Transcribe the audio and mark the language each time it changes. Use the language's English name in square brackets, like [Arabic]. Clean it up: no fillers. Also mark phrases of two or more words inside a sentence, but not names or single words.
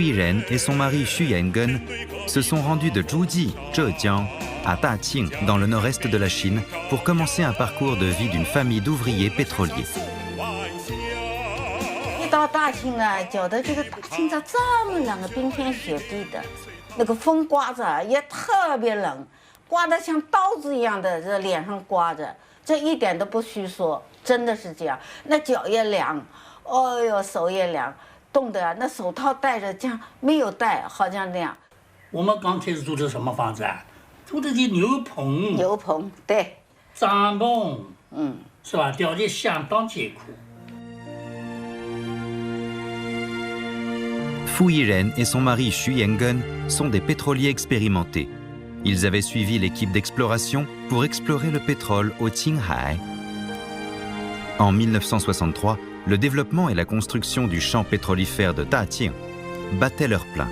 [French] Yiren et son mari Xu Yangen se sont rendus de Zhuji, Zhejiang, à Daqing, dans le nord-est de la Chine, pour commencer un parcours de vie d'une famille d'ouvriers pétroliers. [Chinese] 一到大庆啊，觉得这个大庆咋这么冷啊，冰天雪地的，那个风刮着也特别冷，刮得像刀子一样的这脸上刮着，这一点都不虚说。真的是这样，那脚也凉，哦呦，手也凉，冻得那手套戴着，这样没有戴，好像那样。我们刚开始住的什么房子啊？住的是牛棚。牛棚，对。帐篷，是吧？条件相当艰苦。 [French] Fu Yiren et son mari Xu Yangen sont des pétroliers expérimentés. Ils avaient suivi l'équipe d'exploration pour explorer le pétrole au Qinghai. En 1963, le développement et la construction du champ pétrolifère de Daqing battaient leur plein.